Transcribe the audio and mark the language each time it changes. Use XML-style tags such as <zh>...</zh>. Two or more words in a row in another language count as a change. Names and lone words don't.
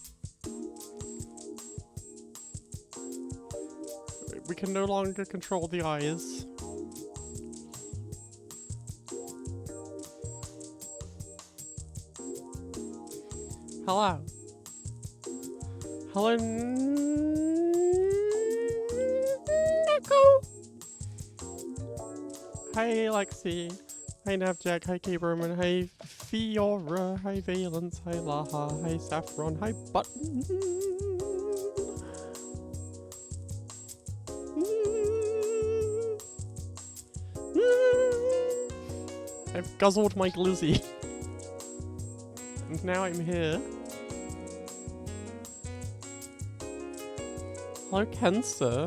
<en>We can no longer control the eyes. Hello. Hello, Nico. Hey, Lexi. Hey, Navjack. Hi, K-Roman. Hey, Fiora. Hi, Valence. Hi, Laha. Hi, Saffron. Hi, Button. I've guzzled my glizzy. And now I'm here. Hello, Kenster.</en>